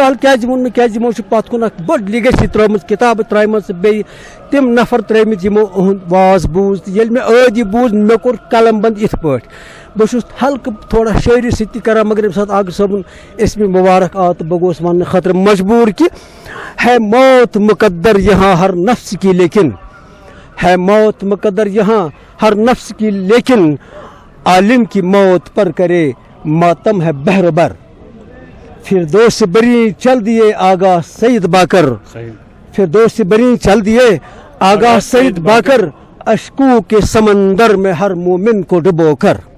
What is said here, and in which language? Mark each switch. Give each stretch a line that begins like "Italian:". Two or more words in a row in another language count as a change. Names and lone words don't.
Kashmiri: الحال کیا ون کیا یمو پت کن اخ بڑ لیگیسی ترٲمٕژ کتاب ترٛایمژ بیٚیہِ تِم نفر ترٛٲمٕتۍ یمو اُہُنٛد واز بوٗز تہٕ ییٚلہِ مےٚ ٲدۍ یہِ بوٗز مےٚ کوٚر قلم بند یِتھ پٲٹھۍ بہٕ چھُس ہلکہٕ تھوڑا شٲعری سۭتۍ تہِ کران مگر ییٚمہِ ساتہٕ عاقب صٲبُن اسمِ مبارک آو تہٕ بہٕ گوس وننہٕ خٲطرٕ مجبوٗر کہِ
Urdu: ہے موت مقدر یہاں ہر نفس کی لیکن ہے موت مقدر یہاں ہر نفس کی لیکن عالم کی موت پر کرے ماتم ہے بہر بر فردوس بری چل دیے آگاہ سید باکر فردوس بری چل دیے آگاہ سید باکر اشکو کے سمندر میں ہر مومن کو ڈبو کر.